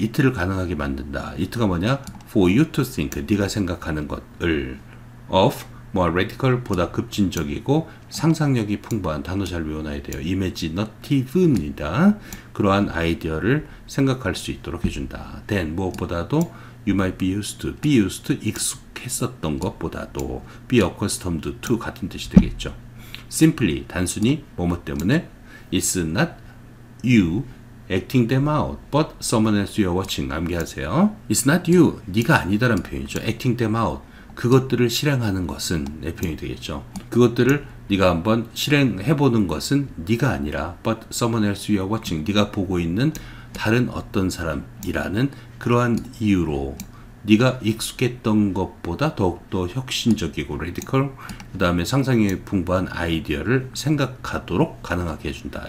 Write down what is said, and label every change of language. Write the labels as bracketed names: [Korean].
[Korean] it를 가능하게 만든다. it가 뭐냐? [English] For you to think. [Korean] 네가 생각하는 것을. [English] of radical [Korean] 보다 급진적이고 상상력이 풍부한 단어 잘 외워놔야 돼요. imaginative입니다. 그러한 아이디어를 생각할 수 있도록 해준다. [English] then [Korean] 무엇보다도 [English] you might be used to [Korean] 익숙했었던 것보다도 [English] be accustomed to [Korean] 같은 뜻이 되겠죠. [English] simply [Korean] 단순히 뭐뭐 때문에 [English] it's not you acting them out but someone else you're watching. [Korean] 암기하세요. [English] it's not you [Korean] 네가 아니다라는 표현이죠. [English] acting them out [Korean] 그것들을 실행하는 것은 내 표현이 되겠죠. 그것들을 네가 한번 실행해보는 것은 네가 아니라 [English] but someone else you are watching. [Korean] 네가 보고 있는 다른 어떤 사람이라는 그러한 이유로 네가 익숙했던 것보다 더욱더 혁신적이고 radical 그 다음에 상상력이 풍부한 아이디어를 생각하도록 가능하게 해준다.